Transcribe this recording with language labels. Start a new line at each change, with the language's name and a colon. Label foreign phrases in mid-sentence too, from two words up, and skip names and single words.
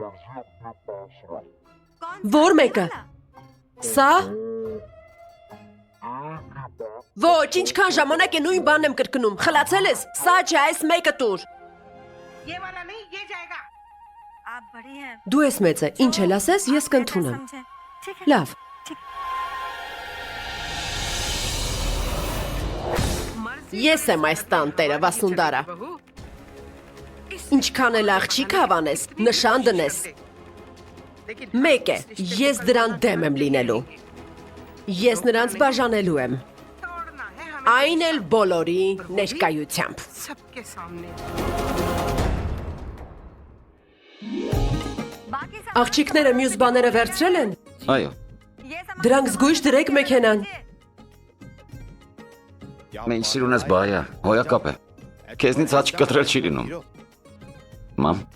Armenian: Որ մեկը։ Սա։ Ոչ, ինչքան ժամանակ է նույն բանն եմ կրկնում։ Խլացել ես։ Սա չէ, այս մեկը տուր։
Hindi: ये वाला नहीं ये जाएगा आप बड़ी हैं
Armenian: Դու ես մեծ է, ինչ էլ ասես, ես կընդունեմ։
Hindi: समझे ठीक है
Armenian: Լավ։ Ես եմ այս տան տերը, Վասունդարա։ Ինչքան էլ աղջիկ հավանես, նշան դնես։ Մեկ է, ես դրան դեմ եմ լինելու։ Ես նրանց բաժանելու եմ։
Hindi: तोड़ना है हमें
Armenian: Այն էլ բոլորի ներկայությամբ։
Hindi: सबके सामने
Armenian: Աղջիկները մյուս բաները վերցրել են։ Այո, Դրանք զգույշ դրեք մեքենան։ մենք սիրուն ես բայա, հոյակապ է։ Քեզնից աչք կտրել չի լինում։ Մամ,